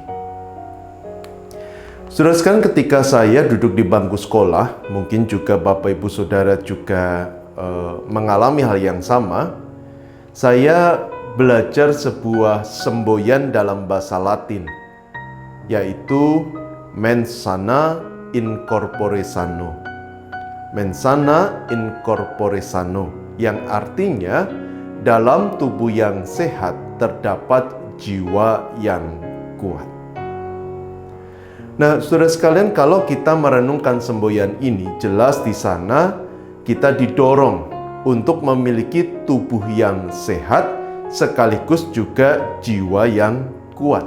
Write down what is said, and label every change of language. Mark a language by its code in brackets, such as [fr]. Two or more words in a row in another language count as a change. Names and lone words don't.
[id] Saudara sekalian, ketika saya duduk di bangku sekolah, mungkin juga Bapak Ibu Saudara juga mengalami hal yang sama. Saya belajar sebuah semboyan dalam bahasa Latin, yaitu [la] mens sana in corpore sano. Mens sana in corpore sano, [id] yang artinya dalam tubuh yang sehat terdapat jiwa yang kuat. Nah, saudara sekalian, kalau kita merenungkan semboyan ini, jelas di sana kita didorong untuk memiliki tubuh yang sehat sekaligus juga jiwa yang kuat.